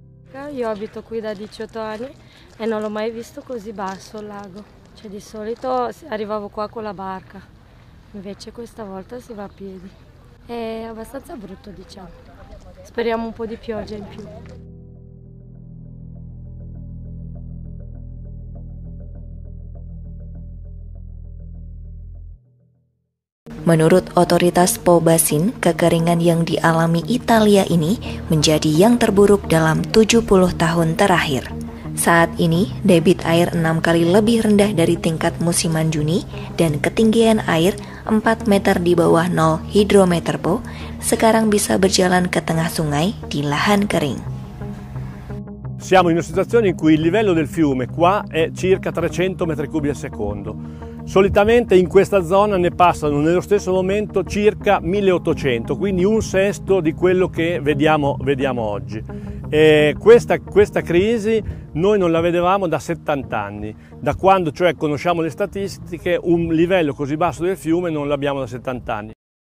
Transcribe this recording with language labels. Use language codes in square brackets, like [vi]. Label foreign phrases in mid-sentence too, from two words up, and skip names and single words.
[it] Io abito qui da 18 anni e non l'ho mai visto così basso il lago. Cioè di solito arrivavo qua con la barca, invece questa volta si va a piedi. È abbastanza brutto, diciamo. Speriamo un po' di pioggia in più. [id] Menurut otoritas Po Basin, kekeringan yang dialami Italia ini menjadi yang terburuk dalam 70 tahun terakhir. Saat ini, debit air 6 kali lebih rendah dari tingkat musiman Juni dan ketinggian air 4 meter di bawah 0 hidrometer Po sekarang bisa berjalan ke tengah sungai di lahan kering. [it] Siamo in una situazione in cui il livello del fiume qua è circa 300 metri cubi al secondo. Solitamente in questa zona ne passano nello stesso momento circa 1800, quindi un sesto di quello che vediamo oggi. Questa crisi noi non la vedevamo da 70 anni, da quando cioè conosciamo le statistiche un livello così basso del fiume non l'abbiamo da 70 anni.